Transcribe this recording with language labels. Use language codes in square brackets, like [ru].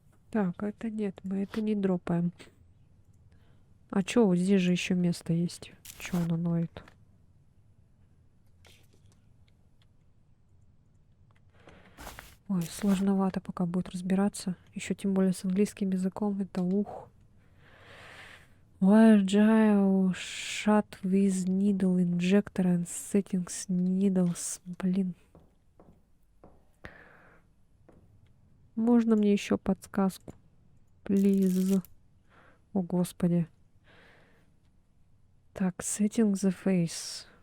[ru] Так, это нет, мы это не дропаем. А чё, вот здесь же еще место есть. Чё оно ноет? Ой, сложновато пока будет разбираться. Еще тем более с английским языком. Это ух. [en] Wire jaw shut with needle injector and settings needles. [ru] Блин. Можно мне еще подсказку? Please. О, господи. Так, [en] setting the face.